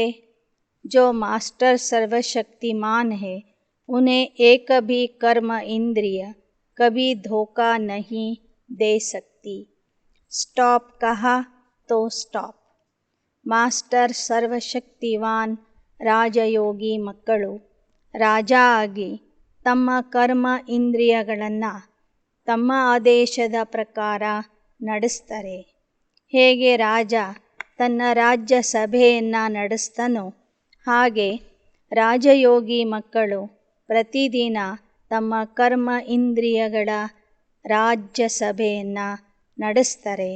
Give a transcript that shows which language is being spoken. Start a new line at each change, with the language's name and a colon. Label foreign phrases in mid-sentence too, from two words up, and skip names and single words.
Hindi: जो मास्टर सर्वशक्तिमान है उन्हें एक भी कर्म इंद्रिय कभी धोखा नहीं दे सकती। स्टॉप कहा तो स्टॉप।
Kannada: ಮಾಸ್ಟರ್ ಸರ್ವಶಕ್ತಿವಾನ್ ರಾಜಯೋಗಿ ಮಕ್ಕಳು ರಾಜ ಆಗಿ ತಮ್ಮ ಕರ್ಮ ಇಂದ್ರಿಯಗಳನ್ನು ತಮ್ಮ ಆದೇಶದ ಪ್ರಕಾರ ನಡೆಸ್ತಾರೆ. ಹೇಗೆ ರಾಜ ತನ್ನ ರಾಜ್ಯ ಸಭೆಯನ್ನು ನಡೆಸ್ತಾನೋ ಹಾಗೆ ರಾಜಯೋಗಿ ಮಕ್ಕಳು ಪ್ರತಿದಿನ ತಮ್ಮ ಕರ್ಮ ಇಂದ್ರಿಯಗಳ ರಾಜ್ಯ ಸಭೆಯನ್ನು ನಡೆಸ್ತಾರೆ.